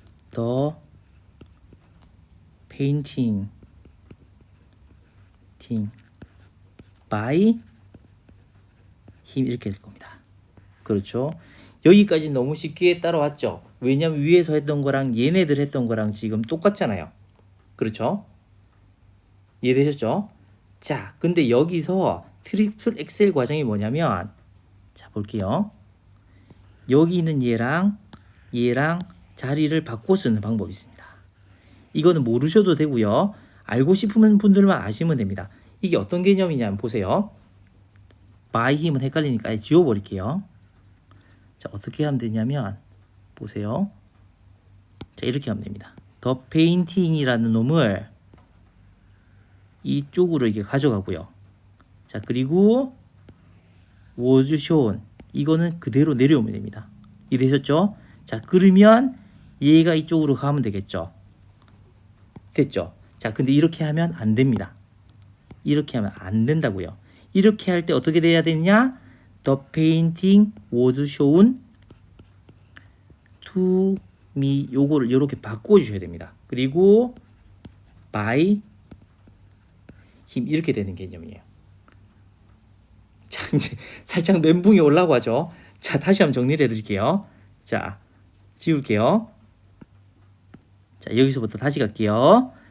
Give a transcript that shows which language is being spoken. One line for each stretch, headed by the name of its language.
English: The painting by him,
Korean: 이렇게 될 겁니다. 그렇죠? 여기까지 너무 쉽게 따라왔죠? 왜냐면 위에서 했던 거랑 얘네들 했던 거랑 지금 똑같잖아요. 그렇죠? 이해되셨죠? 자, 근데 여기서 트리플 엑셀 과정이 뭐냐면, 자, 볼게요. 여기 있는 얘랑 자리를 바꿔 쓰는 방법이 있습니다. 이거는 모르셔도 되고요. 알고 싶은 분들만 아시면 됩니다. 이게 어떤 개념이냐면 보세요.
English: by him
Korean: 은 헷갈리니까 아예 지워버릴게요. 자, 어떻게 하면 되냐면 보세요. 자, 이렇게 하면 됩니다.
English: The painting
Korean: 이라는 놈을 이쪽으로 이렇게 가져가고요. 자, 그리고
English: was shown,
Korean: 이거는 그대로 내려오면 됩니다. 이해되셨죠? 자, 그러면 얘가 이쪽으로 가면 되겠죠. 됐죠? 자, 근데 이렇게 하면 안 됩니다. 이렇게 하면 안 된다고요. 이렇게 할 때 어떻게 돼야 되냐?
English: The painting was shown to me,
Korean: 요거를 이렇게 바꿔주셔야 됩니다. 그리고
English: by him,
Korean: 이렇게 되는 개념이에요. 자, 이제 살짝 멘붕이 올라고 하죠. 자, 다시 한번 정리를 해드릴게요. 자, 지울게요. 자, 여기서부터 다시 갈게요.